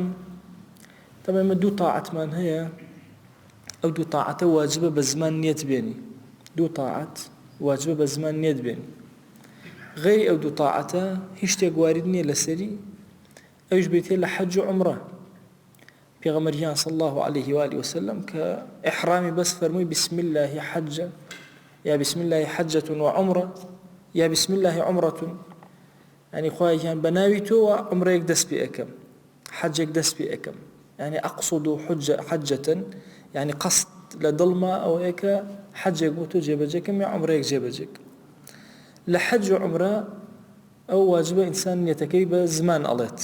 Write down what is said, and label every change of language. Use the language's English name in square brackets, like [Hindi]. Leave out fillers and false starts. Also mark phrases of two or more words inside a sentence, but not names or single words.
[Central Kurdish] طبعا ئێمە دوو تاعەتمان هەیە، ئەو دوو تاعەتە واجبە بە زمان نیەت بێنی، دوو تاعەت واجبە بە زمان نیەت بێنی. غەیری ئەو دوو تاعەتە هیچ شتێک وارد نییە لەسەری، ئەویش بێتێ لە حەج و عومرە. پێغەمبەریان [Arabic] صلی الله عليه و آله وسلم [Central Kurdish] کە ئیحرامی بەس فەرمووی [Arabic] بسم الله حجة یا بسم الله حجة وعمرة یا بسم الله عمرة، [Central Kurdish] ینی خوایان بەناوی تۆوە عمرەیەک دەست پێ ئەەکەم، حەجێک دەست پێ ئەەکەم، ینی [Arabic] ئەقصد حجة، [Central Kurdish] ینی قەست لە دڵما ئەوەیە کە حەجێک بۆ تۆ جێبەجێکەم یا عمرەیەک جێبەجێکەم. لە حەج و عمرە ئەو واجبە ئینسان نیەتەکەی بە زمان ئەڵێت.